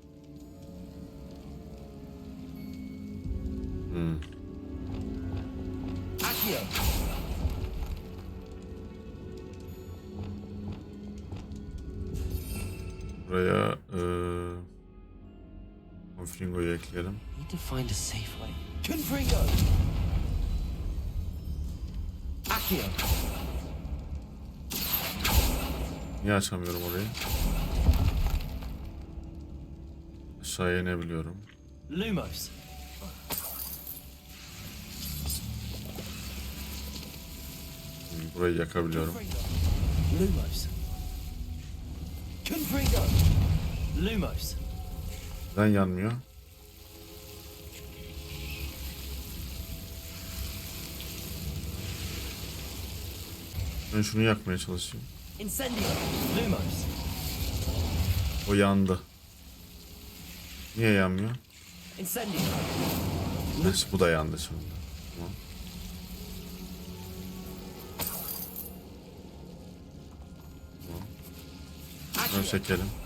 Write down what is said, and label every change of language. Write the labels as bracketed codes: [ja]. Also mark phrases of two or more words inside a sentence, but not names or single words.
[tr] Buraya Confringo'yu ekleyelim. [en] Need to find a safe way. [tr] Confringo! Accio! Niye açamıyorum orayı? Aşağıya inebiliyorum. Lumos! Burayı yakabiliyorum. Lumos! Confringo! Lumos! Neden yanmıyor? Ben şunu yakmaya çalışayım. Incendio! Lumos! O yandı. Niye yanmıyor? Incendio! Neyse, bu da yandı şimdi. Tamam. Bunu çekelim.